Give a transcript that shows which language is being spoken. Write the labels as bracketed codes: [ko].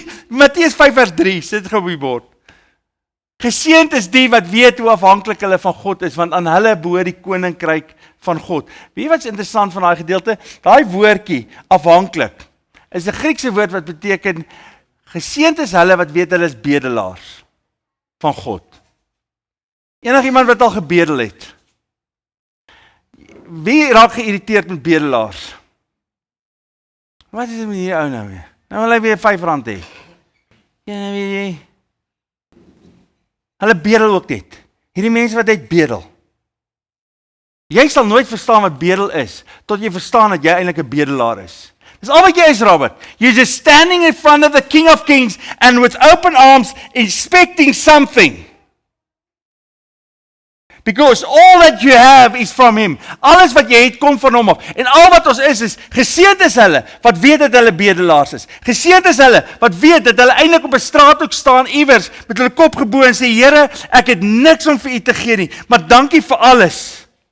[af] Matteus 5 vers 3, sit gou op die bord. Geseënd is die wat weet hoe afhanklik hulle van God is, want aan hulle behoort die koninkryk van God. Weet jy wat is interessant van daai gedeelte? Daai woordjie, afhanklik, is 'n Griekse woord wat beteken, geseënd is hulle wat weet hulle is bedelaars van God. Enigiemand wat al gebedel het. Wie raak geïrriteerd met bedelaars? Wat is dit met hierdie ou nou weer? Nou wil hy weer R5 hê. Ja, nou weet jy. Hulle bedel ook net. Hierdie mense wat net bedel. Jy sal nooit verstaan wat bedel is, tot jy verstaan dat jy eintlik 'n bedelaar is. Dis al wat jy is, Robert. [en] You're just standing in front of the King of Kings and with open arms expecting something. Because all that you have is from him. [af] Alles wat jy het, kom van hom af. En al wat ons is geseënd is hulle, wat weet dat hulle bedelaars is. Geseënd is hulle, wat weet dat hulle eintlik op 'n straathoek staan, iewers, met hulle kop gebo en sê, Here, ek het niks om vir u te gee nie, maar dankie vir alles.